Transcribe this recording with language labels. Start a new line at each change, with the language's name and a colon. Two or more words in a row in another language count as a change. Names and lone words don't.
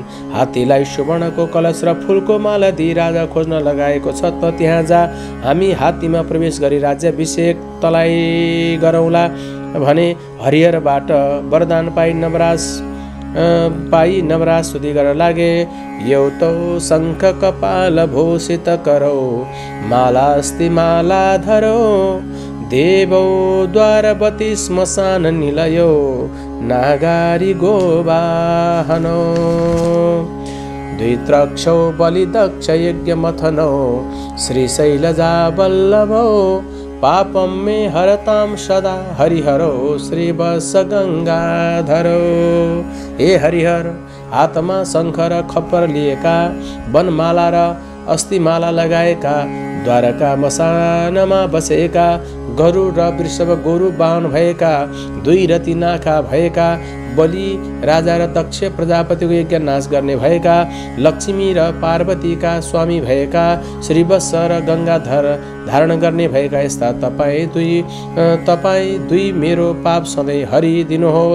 Nepali: हात्तीलाई सुवर्णको कलश र फुलको माला दिई राजा खोज्न लगाएको छ, त त्यहाँ जा। हामी हात्तीमा प्रवेश गरी राज्याभिषेक तँलाई गरौँला भने हरिहरबाट वरदान पाई नवराज स्तुति गर्न लागे।
Sanskrit: एउटो शङ्ख कपाल भूषित करो, मालास्ति माला धरो, देवौ द्वारवती श्मशान निलयो, नागारी गोवाहनो। द्वित्रक्षौ बलिदक्ष यज्ञमथनौ, श्रीशैलजा वल्लभौ, पापं मे हरतां सदा हरिहरो, श्रीवत्स गङ्गाधरो।
Nepali: हे हरिहर, हातमा शङ्ख र खप्पर लिएका, वनमाला र अस्थिमाला लगाएका, द्वारका मसानमा बसेका, गरुड र वृषभ गोरु बाहन भएका, दुई रति नाखा भएका, बलि राजा र दक्ष प्रजापतिको यज्ञ नाश गर्ने भएका, लक्ष्मी र पार्वतीका स्वामी भएका, श्रीवत्स र गङ्गाधर धारण गर्ने भएका यस्ता तपाईँ दुई मेरो पाप सधैँ हरिदिनुहोस्।